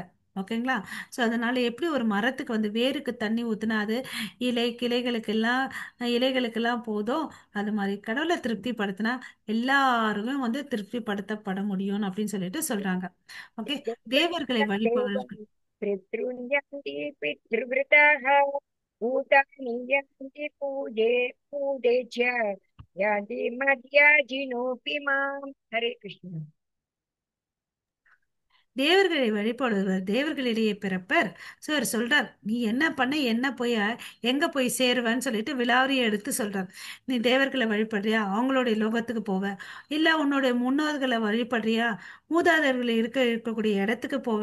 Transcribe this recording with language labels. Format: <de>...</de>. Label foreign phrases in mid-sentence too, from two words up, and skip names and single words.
<ta>ஓகேங்களா? ஸோ அதனால எப்படி ஒரு மரத்துக்கு வந்து வேருக்கு தண்ணி ஊத்துனா அது இலைகளுக்கெல்லாம் போதும், அது மாதிரி கடவுளை திருப்திப்படுத்தினா எல்லாருமே வந்து திருப்திப்படுத்தப்பட முடியும் அப்படின்னு சொல்லிட்டு சொல்றாங்க. ஓகே. தேவர்களை வழிபவர்கள்.</ta> <sa>देवं पितृण्यन्ति पितृव्रताः भूतानि यन्ति पूजे च यान्ति मद्याजिनोऽपि माम्। हरे कृष्ण।</sa> <ta>தேவர்களை வழிபடுவர் தேவர்களிடையே பிறப்பர். ஸோ அவர் சொல்றார் நீ என்ன பண்ண, என்ன போய் எங்க போய் சேருவன்னு சொல்லிட்டு விலாவரியை எடுத்து சொல்றார். நீ தேவர்களை வழிபடுறியா, அவங்களுடைய லோகத்துக்கு போவ. இல்ல உன்னுடைய முன்னோர்களை வழிபடுறியா, மூதாதையர்கள் இருக்கக்கூடிய இடத்துக்கு போவ.</ta>